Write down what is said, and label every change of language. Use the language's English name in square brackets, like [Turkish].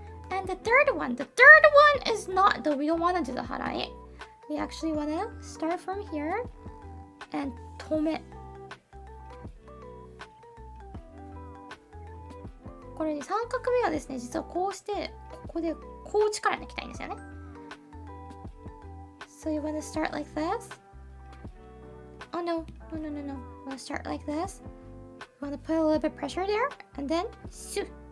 [English] And the third one is not, though we don't want to do the harai. We actually want to start from here and tome. [Japanese] これ三角目はですね、実はこうして、ここでこう力抜きたいんですよね。 [English] So you want to start like this? Oh no, no, no, no, no. You want to start like this? You want to put a little bit of pressure there, and then, su.